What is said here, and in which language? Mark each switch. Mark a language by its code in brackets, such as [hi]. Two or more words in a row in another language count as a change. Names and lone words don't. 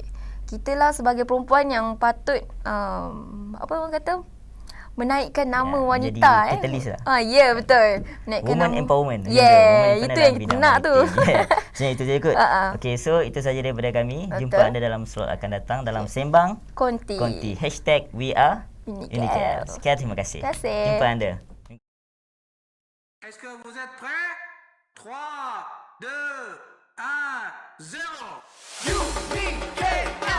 [ms] Kita lah sebagai perempuan yang patut apa orang kata, menaikkan nama wanita. Jadi catalyst lah. Betul. Menaikkan [en] Woman [ms] nama. [en] empowerment. [ms] Itu yang kita nak tu. Macam itu je kot. Okey, so itu saja daripada kami. Betul. Jumpa anda dalam slot akan datang dalam Sembang Konti. [en] #We are [ms] Unikl. Sekian, terima kasih. Terima kasih. Jumpa anda. [fr] Est-ce que vous êtes prêts? 3, 2, 1, 0. Unikl